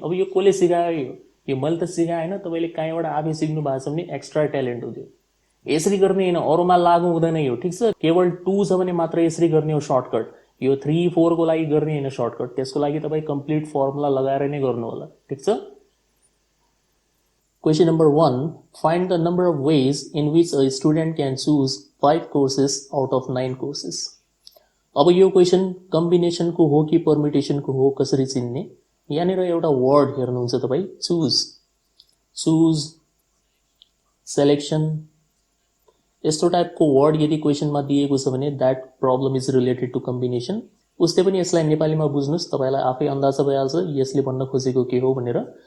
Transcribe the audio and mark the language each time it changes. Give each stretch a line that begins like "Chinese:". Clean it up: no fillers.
Nepali: अब यो कसले सिकायो यो मैले त सिकाएन तपाईले कहीँबाट आफै सिक्नु भएको छ भने एक्स्ट्रा ट्यालेन्ट हो त्यो। यसरी गर्ने हैन अरुमा लागू हुँदैन यो ठीक छ। केवल 2 छ भने मात्र यसरी गर्ने हो सर्टकट। यो 3 4 को लागि गर्ने हैन सर्टकट। त्यसको लागि तपाई कम्प्लिट फर्मुला लगाएर नै गर्नु होला ठीक छ।
English: Question number 1. Find the number of ways in which a student can choose 5 courses out of 9 courses.
Nepali: अब यो क्वेशन कम्बिनेसन को हो कि परम्युटेसन को हो कसरी चिन्ने? यहाँनिर एउटा वर्ड हेर्नुहुन्छ तपाई चुज चुज सेलेक्सन यस्तो टाइपको वर्ड यदि क्वेशनमा दिएको छ भने
English: That problem is related to combination.
Nepali: उस्तै पनि यसलाई नेपालीमा बुझ्नुस् तपाईलाई आफै अन्दाज भइहाल्छ यसले भन्न खोजेको के हो भनेर।